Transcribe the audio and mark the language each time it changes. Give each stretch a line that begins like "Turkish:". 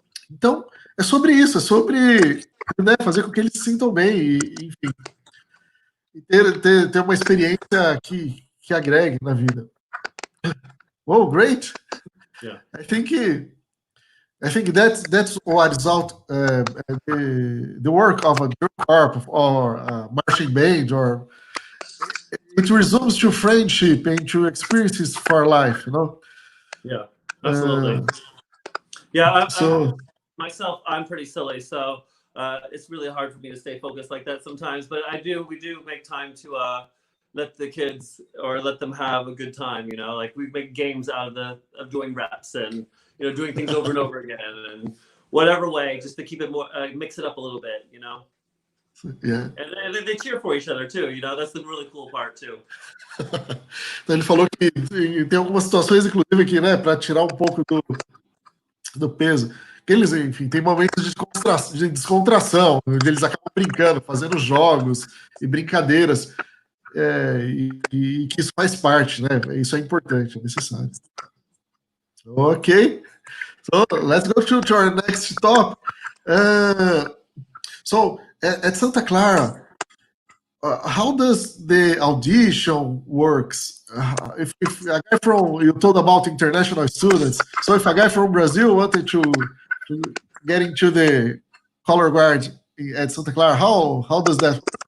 Portuguese: Então, é sobre isso, é sobre, né, fazer com que eles se sintam bem, e, enfim. e ter uma experiência que agregue na vida.
English: Oh, great! Yeah. I think that's what is out the work of a drum corps or a marching band, or it resumes to friendship and to experiences for life, you know. Yeah, absolutely. Yeah, So myself, I'm pretty silly, so it's really hard for me to stay focused like that sometimes. But we do make time to let the kids or let them have a good time. You know, like we make games out of doing reps and doing things over and over again and whatever way, just to keep it more mix it up a little bit. You know. yeah. And they cheer for each other too. You know, that's the really cool part too.
Portuguese: Então ele falou que tem algumas situações, inclusive, que, né, para tirar um pouco do peso. Que eles, enfim, tem momentos de descontração, onde eles acabam brincando, fazendo jogos e brincadeiras, e que isso faz parte, né? Isso é importante, é necessário.
English: Ok, so let's go to our next topic. So at Santa Clara, how does the audition works? If a guy from, you told about international students, so if a guy from Brazil wanted to get into the color guard at Santa Clara, how does that work?